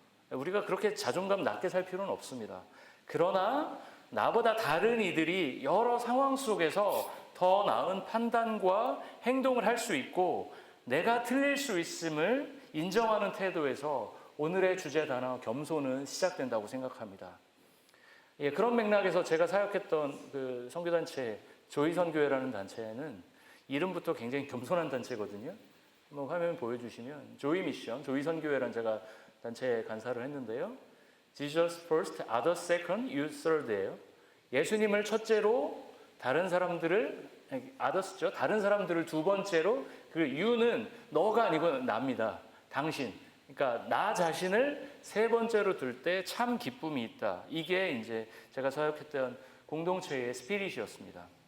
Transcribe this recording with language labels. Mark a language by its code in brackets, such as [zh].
[ko] 우리가 그렇게 자존감 낮게 살 필요는 없습니다. 그러나 나보다 다른 이들이 여러 상황 속에서 더 나은 판단과 행동을 할 수 있고 내가 틀릴 수 있음을 인정하는 태도에서 오늘의 주제 단어 겸손은 시작된다고 생각합니다. 그런 맥락에서 제가 사역했던 그 선교단체 조이선교회라는 단체는 이름부터 굉장히 겸손한 단체거든요. 한번 화면 보여주시면 조이 미션, 조이선교회라는 제가 단체 간사를 했는데요. [en] Jesus first, others second, you third예요. [ko] 예수님을 첫째로, 다른 사람들을 others죠. 다른 사람들을 두 번째로, 그 you는 너가 아니고 나입니다. 당신. 그러니까 나 자신을 세 번째로 둘 때 참 기쁨이 있다. 이게 이제 제가 사역했던 공동체의 스피릿이었습니다.